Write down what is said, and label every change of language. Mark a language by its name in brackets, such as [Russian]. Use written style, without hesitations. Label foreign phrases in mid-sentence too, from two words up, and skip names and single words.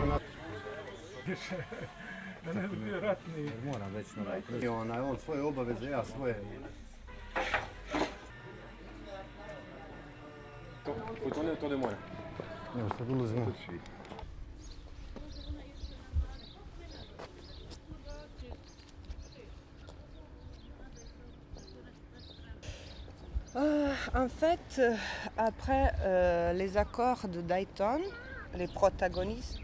[Bosnian] Da ne bi bio ratni. Moram već na on svoje obaveze, ja svoje. [French] Faut tourner autour de moi là. [Bosnian] Evo sad ulazimo. [French] En fait, après les accords de Dayton, les protagonistes